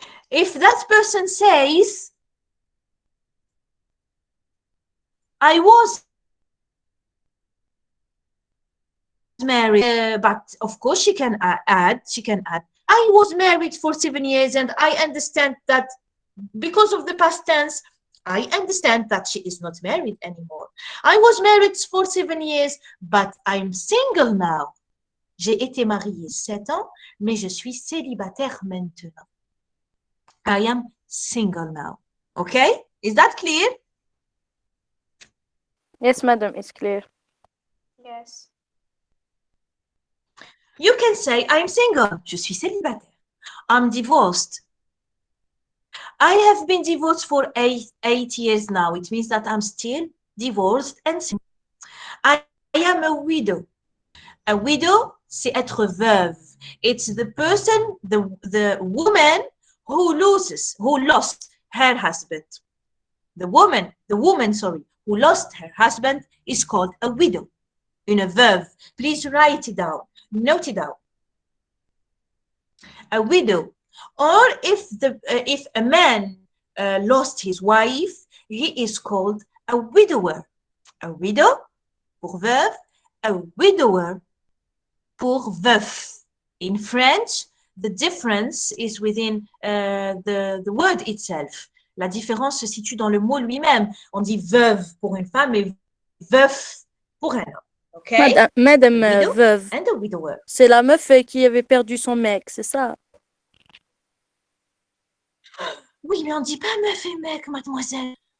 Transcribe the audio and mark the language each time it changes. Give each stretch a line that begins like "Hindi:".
English: If that person says, I was married, but of course she can add, I was married for 7 years and I understand that because of the past tense, I understand that she is not married anymore. I was married for 7 years, but I'm single now.
French: J'ai été mariée 7 ans, mais je suis célibataire maintenant.
English: I am single now. Okay? Is that clear? Yes, madam, it's clear. Yes. You can say I'm single.
French: Je suis célibataire.
English: I'm divorced. I have been divorced for eight years now. It means that I'm still divorced and single. I am a widow. A widow,
French: c'est être veuve.
English: It's the person, the woman who lost her husband. The woman, sorry, who lost her husband is called a widow.
French: Une veuve.
English: Please write it down. Note it down. A widow. Or if a man lost his wife, he is called a widower. A widow
French: pour veuve,
English: a widower
French: pour veuf.
English: In French, the difference is within the word itself.
French: La différence se situe dans le mot lui-même. On dit veuve pour une femme et veuf pour un homme.
English: Okay?
French: Madame
English: A widow
French: veuve,
English: and a widower.
French: c'est la meuf qui avait perdu son mec, c'est ça? Oui, mais on dit pas meuf et mec, mademoiselle.